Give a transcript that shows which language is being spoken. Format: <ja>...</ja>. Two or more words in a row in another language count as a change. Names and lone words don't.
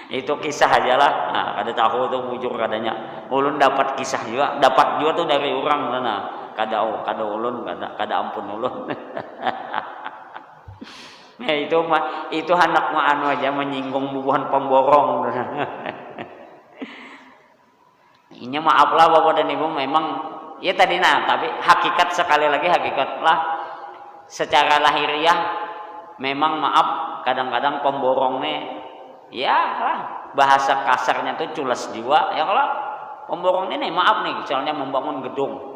<id>Itu kisah aja lah.</id> <bjn>Nah, kada tahu tuh bujur kadanya. Ulun dapat kisah juga, dapat juga tuh dari orang sana. Kada ulun, kada ampun ulun. Ya itu hendak anu aja menyinggung bubuhan pemborong.</bjn> <id>Ini maaf lah Bapak dan Ibu, memang ya tadi tapi hakikat sekali lagi hakikat lah secara lahiriah memang maaf kadang-kadang pemborong nih ya lah bahasa kasarnya tuh culas jiwa ya kalau pemborong ini maaf nih misalnya membangun gedung</id>